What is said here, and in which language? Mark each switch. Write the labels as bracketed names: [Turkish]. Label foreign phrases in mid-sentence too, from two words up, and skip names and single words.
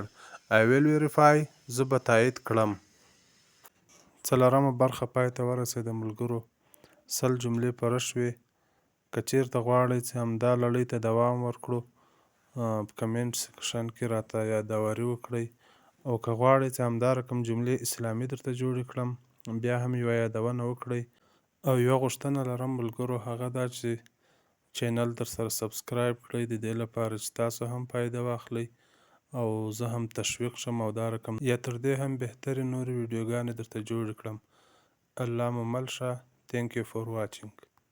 [English] I will verify، [Pashto] زه به تایید کړم. څلورمه برخه پای ته ورسېده ملګرو. 100 جملې پوره شوې. که چیرته غواړئ چې همدا لړۍ ته دوام ورکړو په کمنټ سیکشن کې راته یادواري وکړئ، او که غواړئ چې همدا رقم جملې اسلامي درته جوړې کړم بیا هم یوه یادونه وکړئ. او یوه غوښتنه لرم ملګرو، هغه دا چې چینل درسره سبسکرایب کړئ، د دې لپاره چې تاسو هم فایده واخلئ او زه هم تشویق شم او دا رقم یا تر دې هم بهترې نورې ویډیوګانې درته جوړې کړم. الله مو مل شه. [English] Thank you for watching.